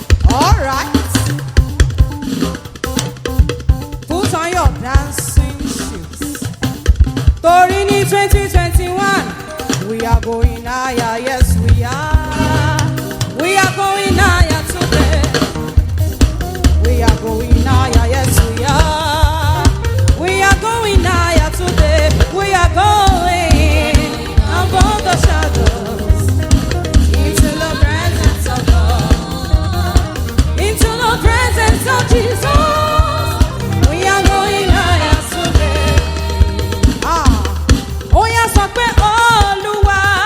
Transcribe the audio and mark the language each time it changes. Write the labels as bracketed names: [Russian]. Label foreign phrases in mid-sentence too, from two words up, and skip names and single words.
[English] All right. Put on your dancing shoes. [Yoruba] Torí ní [English] twenty twenty-one, we are going higher, yes we are. We are going higher today. We are going higher, yes we are. We are going higher today. We are going above the shadows into the presence of God. Into the presence of Jesus. We are going higher today. [Yoruba] Ah. Ó yá, sọ pé, "Olúwa."